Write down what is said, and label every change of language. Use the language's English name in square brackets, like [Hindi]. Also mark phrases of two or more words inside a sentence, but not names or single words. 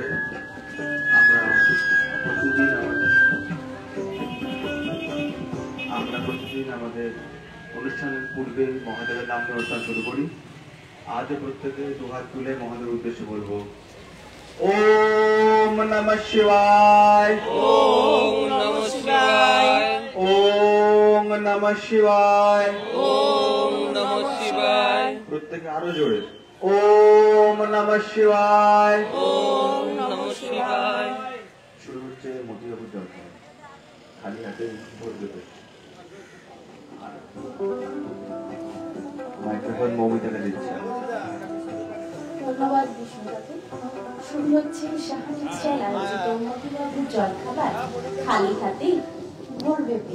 [Bangla] আমরা প্রতিদিন আমাদের অনুষ্ঠানের পূর্বে মহাদেবের নাম অনুষ্ঠান শুরু করি। আজও প্রত্যেকে দুহাত তুলে মহাদেবের উদ্দেশ্যে বলবো [Sanskrit] ওম নমঃ শিবায়, ওম নমঃ শিবায়, ওম নমঃ শিবায়, ওম নমঃ শিবায়। [Bangla] প্রত্যেকে আরো জোরে [Sanskrit] ওম নমঃ শিবায়, ওম নমঃ শিবায়। [Bangla] শুরু হচ্ছে মতিবাবুর জলখাবার খালি হাতে ভরবে পেট। মাইক্রোফোন মৌমিতাকে দিচ্ছে। ধন্যবাদ বিষ্ণুদাকে। শুরু হচ্ছে শাহা টেক্সটাইল আয়োজিত মতিবাবুর জলখাবার খালি হাতে ভরবে পেট।